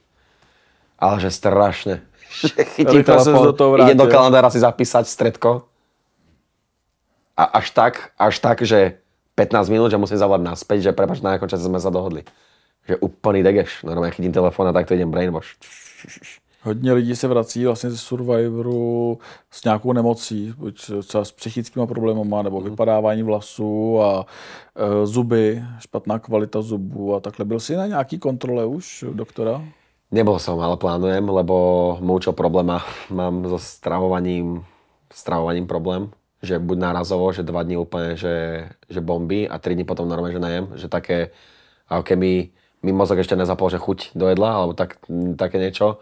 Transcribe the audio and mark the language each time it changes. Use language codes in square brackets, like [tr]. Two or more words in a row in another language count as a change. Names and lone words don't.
[sk] Ale že strašne. Chytím telefón, idem do kalendára si zapísať stredko. A až tak, že 15 minút, že musím zavolať naspäť, že prepáč, na akom čase sme sa dohodli. Že úplný degeš. Normálne chytím telefón a takto idem brainwash. [cs] Hodně lidí se vrací vlastně ze Survivoru s nějakou nemocí, buď třeba s psychickými problémama, nebo vypadávání vlasů a zuby, špatná kvalita zubů a takhle. Byl jsi na nějaký kontrole už doktora? [sk] Nebol som, ale plánujem, lebo múčo probléma mám so stravovaním problém. Že buď nárazovo, že 2 dní úplne, že bomby a 3 dní potom normálne, že najem. Že také, ako keby mi mozog ešte nezapol, že chuť do jedla, alebo také niečo.